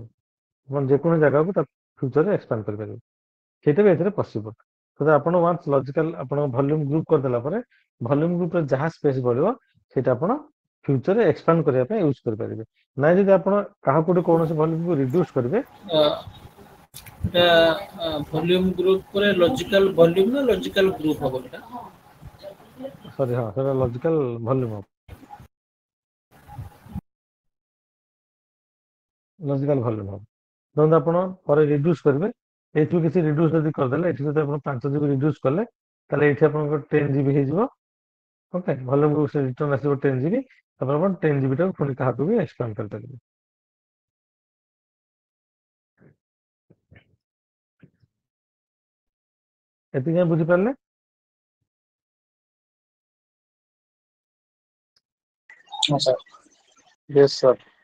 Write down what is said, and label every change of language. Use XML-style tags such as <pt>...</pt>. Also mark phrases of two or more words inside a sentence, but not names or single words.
<or>ଆପଣ ଯେକୌଣସି ଜାଗାକୁ ତା ଫ୍ୟୁଚରରେ ଏକ୍ସପାଣ୍ଡ କରିପାରିବେ, ସେଇଟା ବି ଏଥିରେ ପସିବଲ। ତ ଆପଣ</or> <en>once logical</en> <or>ଆପଣଙ୍କ</or> <en>volume group</en> <or>କରିଦେଲା ପରେ ଭଲ୍ୟୁମ୍ ଗ୍ରୁପରେ ଯାହା ସ୍ପେସ୍ ବଳିବ ସେଇଟା ଆପଣ ଫ୍ୟୁଚରରେ ଏକ୍ସପାଣ୍ଡ କରିବା ପାଇଁ ୟୁଜ୍ କରିପାରିବେ। ନାଇଁ ଯଦି ଆପଣ କାହାକୁ ଗୋଟେ କୌଣସି ଭଲ୍ୟୁମ୍କୁ ରିଡ୍ୟୁସ୍ କରିବେ,</or> <en>volume group</en> <hi>पर</hi> <en>logical volume</en> <hi>ना</hi> <en>logical group</en> <hi>हो बेटा।</hi> <or>ସରି ହଁ ସେଟା</or> <en>logical volume</en> <or>ହବ।</or> <en>logical volume</en> <or>ହବ। ଧରନ୍ତୁ ଆପଣ ପରେ ରିଡ୍ୟୁସ୍ କରିବେ, ଏଇଠୁ କିଛି ରିଡ୍ୟୁସ୍ ଯଦି କରିଦେଲେ, ଏଠି ଯଦି ଆପଣ 5 GB ରିଡ୍ୟୁସ୍ କଲେ, ତାହେଲେ ଏଇଠି ଆପଣଙ୍କର 10 GB ହେଇଯିବ। ଓକେ,</or> <en>volume group</en> <or>ସେ ରିଟର୍ନ ଆସିବ 10 GB, ତାପରେ ଆପଣ 10 GB ଟାକୁ ପୁଣି କାହାକୁ ବି ଏକ୍ସପାଣ୍ଡ କରିପାରିବେ। ଏତିକି ଯାଏଁ ବୁଝିପାରିଲେ?</or> <hi>हाँ सर।</hi> <en>yes sir.</en>